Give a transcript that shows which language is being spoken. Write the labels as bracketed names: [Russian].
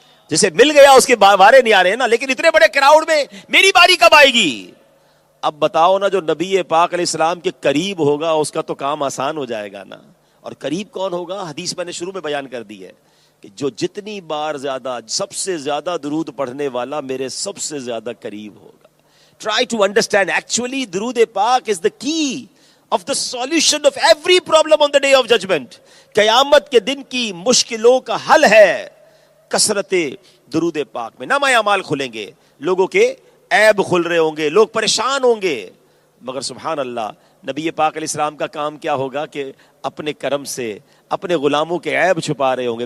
[Urdu] جسے مل گیا اس کے بارے نہیں آ رہے نا, لیکن اتنے بڑے کراؤڈ میں میری باری کب آئے گی؟ اب بتاؤ نا, جو نبی پاک علیہ السلام کے قریب ہوگا اس کا تو کام آسان ہو جائے گا نا. اور قریب کون ہوگا؟ حدیث میں نے شروع میں بیان کر دی ہے کہ جو جتنی بار زیادہ, سب سے زیادہ درود پڑھنے والا میرے سب سے زیادہ قریب ہوگا. [English] Try to understand, actually درود پاک is the key of the solution of every problem on the day of judgment. [Urdu] قیامت کے دن کی مشکلوں کا حل ہے کثرت درود پاک میں. نامہ اعمال کھلیں گے, لوگوں کے عیب کھل رہے ہوں گے, لوگ پریشان ہوں گے, مگر سبحان اللہ نبی پاک علیہ السلام کا کام کیا ہوگا کہ اپنے کرم سے اپنے غلاموں کے عیب چھپا رہے ہوں گے.